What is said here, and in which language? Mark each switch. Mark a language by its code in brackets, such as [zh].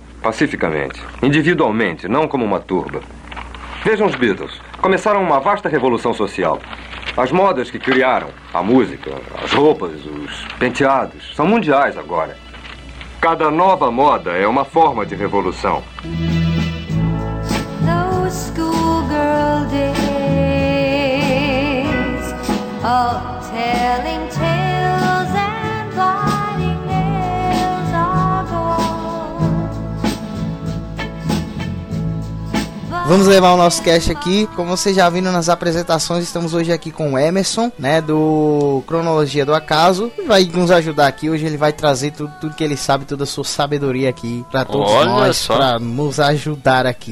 [pt] Pacificamente, individualmente, não como uma turba. Vejam os Beatles. Começaram uma vasta revolução social. As modas que criaram, a música, as roupas, os penteados, são mundiais agora. Cada nova moda é uma forma de revolução. [en] Those schoolgirl days, all telling tales and biting nails of old. [pt] Vamos levar o nosso cast aqui. Como vocês já viram nas apresentações, estamos hoje aqui com o Emerson, né, do Cronologia do Acaso. Vai nos ajudar aqui. Hoje ele vai trazer tudo que ele sabe, toda a sua sabedoria aqui pra todos. Olha nós, só. Pra nos ajudar aqui.